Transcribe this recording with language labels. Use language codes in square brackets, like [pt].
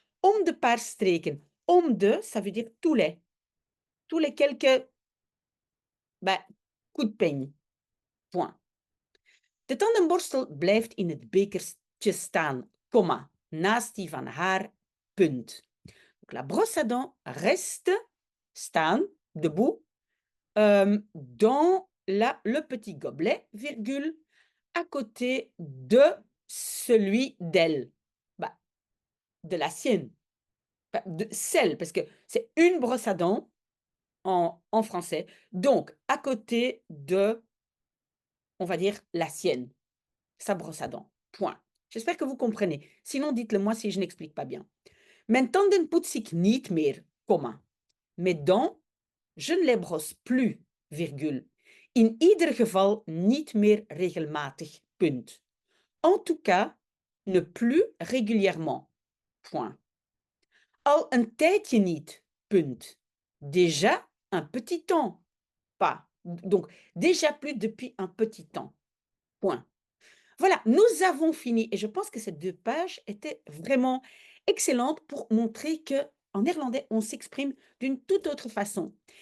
[nl] Om de paar streken. Om de, [fr] ça veut dire tous les. Tous les quelques coups de peigne. Point. [nl] De tandenborstel blijft in het bekertje staan, comma, naast die van haar, punt. [fr] Donc la brosse à dents reste, staan, debout, dans le petit gobelet, virgule, à côté de celui d'elle. De la sienne. De celle, parce que c'est une brosse à dents en français. Donc, à côté de, on va dire, la sienne. Sa brosse à dents. Point. J'espère que vous comprenez. Sinon, dites-le moi si je n'explique pas bien. [nl] Mijn tanden poets ik niet meer, comma. [fr] Mes dents, je ne les brosse plus, virgule. [nl] In ieder geval niet meer regelmatig, punt. [fr] En tout cas, ne plus régulièrement, point. [nl] Al een tijdje niet, punt. [fr] Déjà un petit temps, pas. Donc, déjà plus depuis un petit temps, point. Voilà, nous avons fini et je pense que ces 2 pages étaient vraiment excellentes pour montrer qu'en néerlandais, on s'exprime d'une toute autre façon.